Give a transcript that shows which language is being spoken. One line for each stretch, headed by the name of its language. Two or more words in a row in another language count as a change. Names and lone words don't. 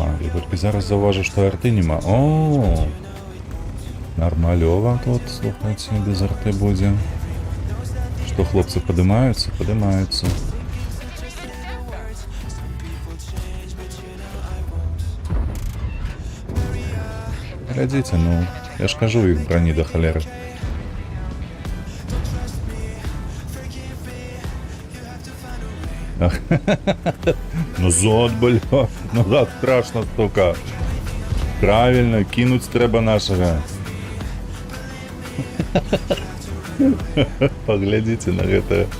Ukrainian: Я тільки зараз зауважу, що арти нема. О, нормальова тут, слухайте, без арти буде. Що, хлопці, подимаються? Подимаються. Глядите, ну, я ж кажу, їх броні до холери.
Russian: Назад, бля, назад страшно столько. Правильно, кинуть треба нашего. Поглядите на это.